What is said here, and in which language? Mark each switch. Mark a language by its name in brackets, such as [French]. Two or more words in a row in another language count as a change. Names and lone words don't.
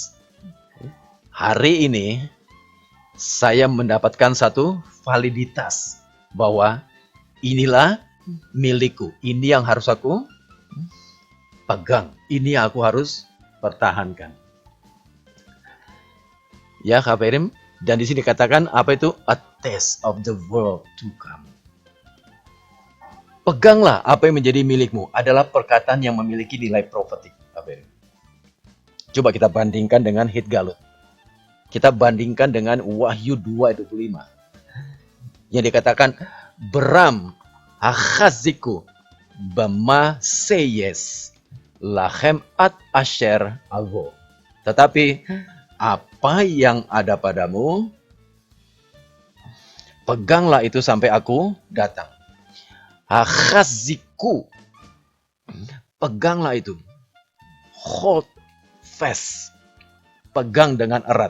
[Indonesian] Hari ini saya mendapatkan satu validitas bahwa inilah milikku. Ini yang harus aku pegang. Ini yang aku harus pertahankan. Ya, Kak Perim. Dan di sini katakan apa itu? [English] A taste of the world to come. [Indonesian] Peganglah apa yang menjadi milikmu adalah perkataan yang memiliki nilai profetik. Kak Perim. Coba kita bandingkan dengan Hit Galut. Kita bandingkan dengan Wahyu 2:25. Yang dikatakan, [Hebrew] ברם החזיקו במה שיש להם עד אשר אבוא. [Indonesian] Tetapi apa yang ada padamu, peganglah itu sampai aku datang. Hachaziku, peganglah itu. [English] Hold fast, [Indonesian] pegang dengan erat.